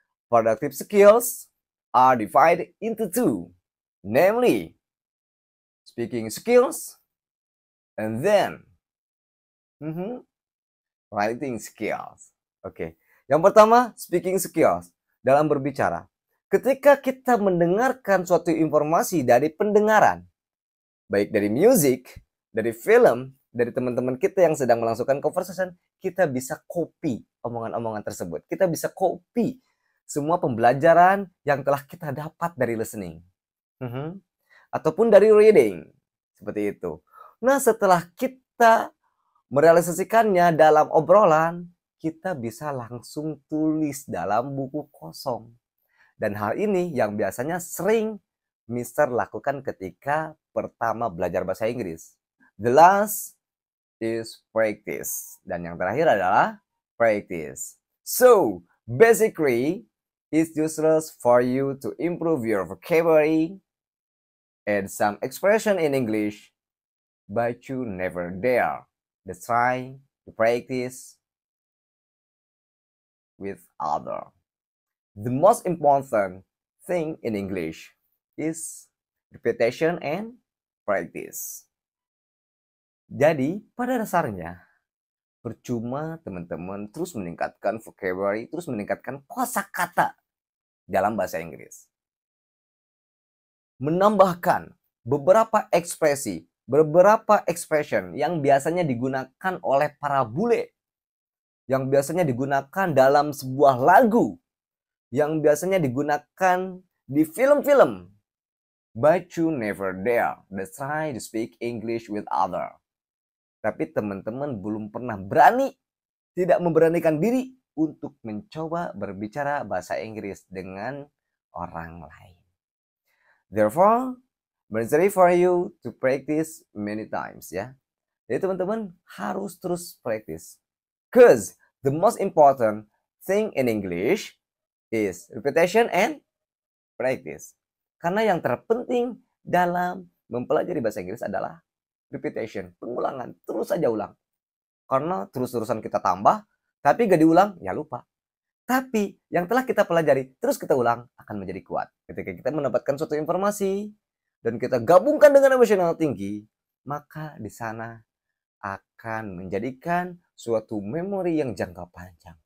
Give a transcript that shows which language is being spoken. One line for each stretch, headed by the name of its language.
English: Productive skills are divided into 2. Namely, speaking skills and then writing skills. Oke.
Indonesian: Yang pertama, speaking skills. Dalam berbicara. Ketika kita mendengarkan suatu informasi dari pendengaran, baik dari music, dari film, dari teman-teman kita yang sedang melangsungkan conversation, kita bisa copy omongan-omongan tersebut. Kita bisa copy semua pembelajaran yang telah kita dapat dari listening. Ataupun dari reading. Seperti itu. Nah, setelah kita merealisasikannya dalam obrolan, kita bisa langsung tulis dalam buku kosong. Dan hal ini yang biasanya sering Mister lakukan ketika pertama belajar bahasa Inggris.
English: The last is practice.
Indonesian: Dan yang terakhir adalah practice.
English: So, basically, it's useless for you to improve your vocabulary and some expression in English, but you never dare to try to practice with other. The most important thing in English is repetition and practice.
Indonesian: Jadi, pada dasarnya, percuma teman-teman terus meningkatkan vocabulary, terus meningkatkan kosakata dalam bahasa Inggris. Menambahkan beberapa ekspresi, beberapa expression yang biasanya digunakan oleh para bule, yang biasanya digunakan dalam sebuah lagu, yang biasanya digunakan di film-film.
English: But you never dare to try to speak English with other.
Indonesian: Tapi teman-teman belum pernah berani, tidak memberanikan diri untuk mencoba berbicara bahasa Inggris dengan orang lain.
English: Therefore, necessary for you to practice many times, ya.
Indonesian: Jadi teman-teman harus terus practice.
English: Cause the most important thing in English is repetition and practice.
Indonesian: Karena yang terpenting dalam mempelajari bahasa Inggris adalah repetition, pengulangan, terus saja ulang. Karena terus-terusan kita tambah, tapi gak diulang, ya lupa. Tapi yang telah kita pelajari, terus kita ulang, akan menjadi kuat. Ketika kita mendapatkan suatu informasi, dan kita gabungkan dengan emosional tinggi, maka di sana akan menjadikan suatu memori yang jangka panjang.